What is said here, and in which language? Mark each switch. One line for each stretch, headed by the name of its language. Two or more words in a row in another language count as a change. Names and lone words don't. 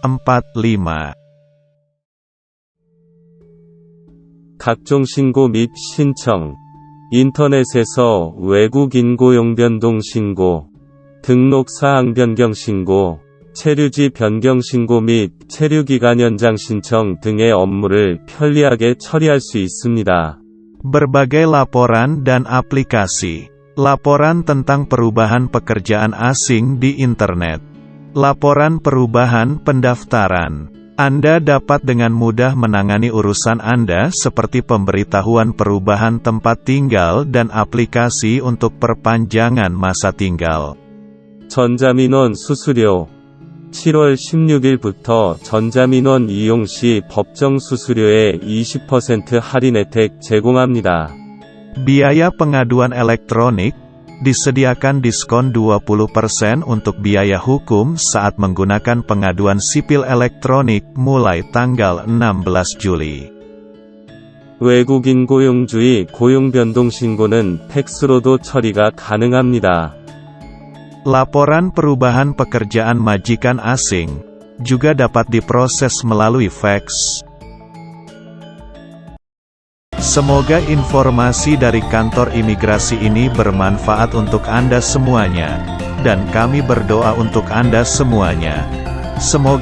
Korean: 각종 신고 및 신청, 인터넷에서 외국인 고용 변동 신고, 등록 사항 변경 신고, 체류지 변경 신고 및 체류기간 연장 신청 등의 업무를 편리하게 처리할 수 있습니다.
Indonesian: Berbagai laporan dan aplikasi. Laporan tentang perubahan pekerjaan asing di internet. Laporan perubahan pendaftaran. Anda dapat dengan mudah menangani urusan Anda seperti pemberitahuan perubahan tempat tinggal dan aplikasi untuk perpanjangan masa tinggal.
Korean: 전자민원 수수료 7월 16일부터 전자민원 이용 시 법정 수수료의 20% 할인 혜택 제공합니다.
Indonesian: Biaya pengaduan elektronik, disediakan diskon 20% untuk biaya hukum saat menggunakan pengaduan sipil elektronik mulai tanggal 16 Juli.
Korean: 외국인 고용주의 고용 변동 신고는 팩스로도 처리가 가능합니다.
Indonesian: Laporan perubahan pekerjaan majikan asing juga dapat diproses melalui fax. Semoga informasi dari kantor imigrasi ini bermanfaat untuk Anda semuanya, dan kami berdoa untuk Anda semuanya.